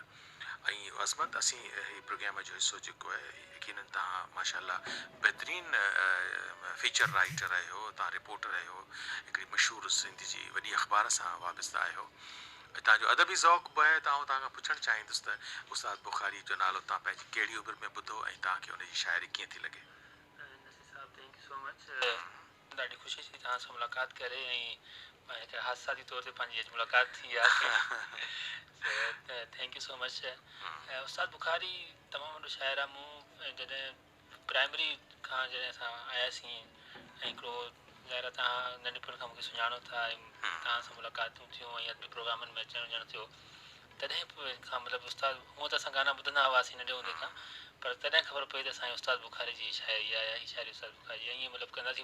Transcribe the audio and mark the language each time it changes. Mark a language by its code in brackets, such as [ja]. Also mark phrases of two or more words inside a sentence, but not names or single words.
[sd] ऐं अज़मत असीं हीउ प्रोग्राम जो हिसो जेको आहे यकीनन तव्हां माशाल्लाह बहितरीन [en] feature writer [sd] आहियो, तव्हां रिपोर्टर आहियो, हिकिड़ी मशहूरु सिंधी जी वॾी अख़बार सां वाबस्ता आहियो, तव्हांजो अदबी ज़ौक़ बि आहे। त आउं तव्हांखां पुछणु चाहींदुसि त उस्ताद बुखारी जो नालो तव्हां पंहिंजी कहिड़ी उमिरि में ॿुधो ऐं तव्हांखे हुनजी शाइरी कीअं थी लॻे? [en] Thank you so much, [sd] ॾाढी ख़ुशी थी तव्हां सां मुलाक़ात करे, ऐं हिकु हादसाती तौर ते पंहिंजी अॼु मुलाक़ात थी आहे। [en] Thank you so much. [sd] उस्ताद बुखारी तमामु वॾो शाइर आहे। मूं जॾहिं प्राइमरी खां जॾहिं असां आयासीं ऐं हिकिड़ो ज़ाहिर तव्हां नंढपण खां मूंखे सुञाणो था, ऐं तव्हां सां मुलाक़ातूं थियूं ऐं अॼु बि प्रोग्रामनि में अचणु वञणु थियो, तॾहिं खां मतिलबु उस्ताद हूअं त असां गाना ॿुधंदा हुआसीं नंढे हूंदे खां, पर तॾहिं ख़बर पई त असांजे उस्ताद बुखारी जी शाइरी आहे, हीअ शाइरी उस्ताद बुखारी जी, ईअं मतिलबु कंदासीं।